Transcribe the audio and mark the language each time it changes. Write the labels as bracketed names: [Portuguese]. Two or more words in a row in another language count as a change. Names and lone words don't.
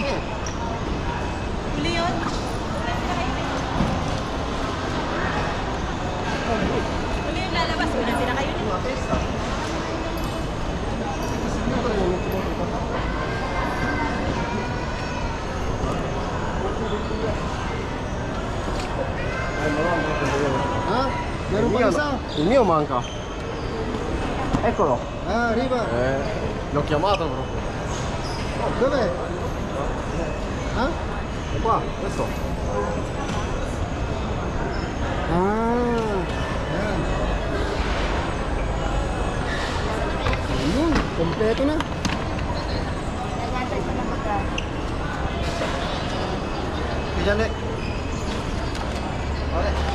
[Filipino] Huli yun? Huli yung lalabas. Wala sila kayo nito. Ha? Meron pa isa. [Italian] Il mio manca. Eccolo. Ah, arriba. L'ho chiamato proprio. Dove? Ha? È qua, questo. [Filipino] Ah. Yan. Ayun, kompleto na. [Italian] Piglia Vale.